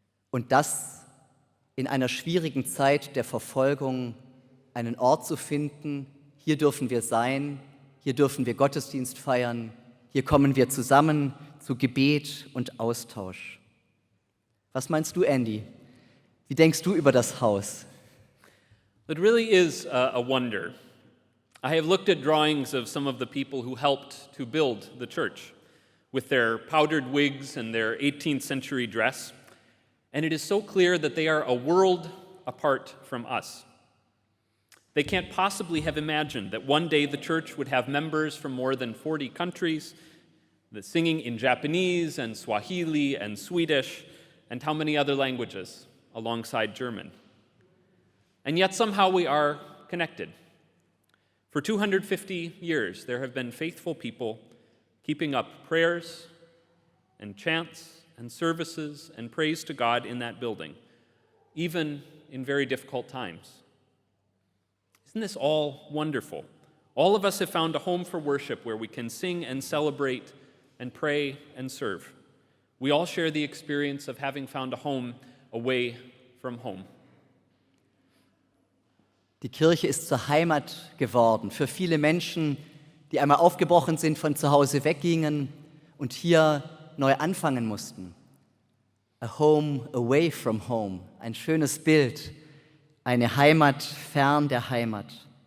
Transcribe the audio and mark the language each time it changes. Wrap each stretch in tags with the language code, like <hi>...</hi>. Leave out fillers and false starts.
<de>Und das in einer schwierigen Zeit der Verfolgung, einen Ort zu finden, hier dürfen wir sein, hier dürfen wir Gottesdienst feiern, hier kommen wir zusammen zu Gebet und Austausch. Was meinst du, Andy? Wie denkst du über das Haus?</de> <en>It really is a wonder. I have looked at drawings of some of the people who helped to build the church with their powdered wigs and their 18th century dress, and it is so clear that they are a world apart from us. They can't possibly have imagined that one day the church would have members from more than 40 countries, singing in Japanese and Swahili and Swedish, and how many other languages alongside German. And yet somehow we are connected. For 250 years, there have been faithful people keeping up prayers and chants and services and praise to God in that building, even in very difficult times. Isn't this all wonderful? All of us have found a home for worship where we can sing and celebrate and pray and serve. We all share the experience of having found a home away from home.</en> <de>Die Kirche ist zur Heimat geworden für viele Menschen, die einmal aufgebrochen sind, von zu Hause weggingen und hier neu anfangen mussten.</de> <en>A home away from home,</en> <de>ein schönes Bild, eine Heimat fern der Heimat.</de>